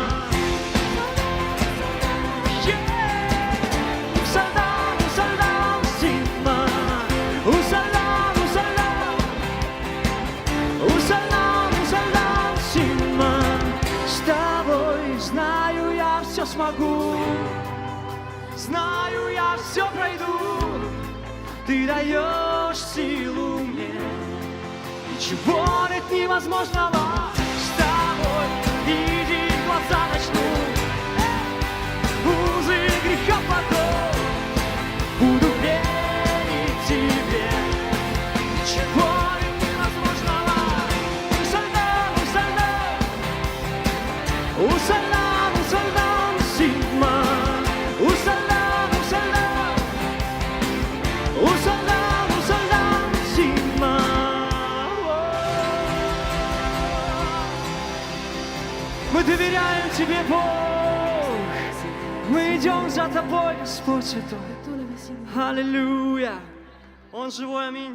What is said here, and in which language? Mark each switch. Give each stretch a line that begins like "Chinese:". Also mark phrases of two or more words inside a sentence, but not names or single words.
Estonian: Usallan sind ma. Usallan sind ma.
Russian: С тобой, знаю, я все смогу. Знаю, я все пройду. Ты даешь силу мне, ничего нет невозможного. С тобой видеть глаза начнут, узы греха падут. Буду верить тебе, ничего нет невозможного.
Estonian: Usallan sind ma. Usallan sind ma.
Russian: Мы доверяем тебе, Бог. Мы идем за тобой, Господь Святой. Аллилуйя. Он живой, аминь.